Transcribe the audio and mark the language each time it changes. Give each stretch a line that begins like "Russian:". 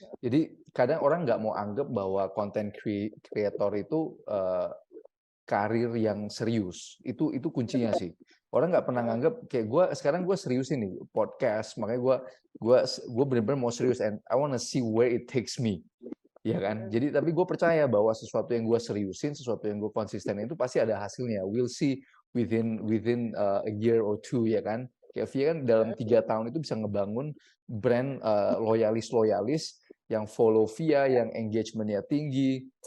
Indonesian: Jadi kadang orang nggak mau anggap bahwa content creator itu karir yang serius. Itu kuncinya sih. Orang nggak pernah nganggap kayak sekarang gue serius ini podcast, makanya gue benar-benar mau serius,
English: and I wanna see where it takes me.
Indonesian: Ya kan? Jadi tapi gue percaya bahwa sesuatu yang gue seriusin, sesuatu yang gue konsisten itu pasti ada hasilnya.
English: We'll see within a year or two, ya kan?
Indonesian: Kayak Via kan dalam 3 tahun itu bisa ngebangun brand loyalis yang follow Via, yang engagementnya tinggi.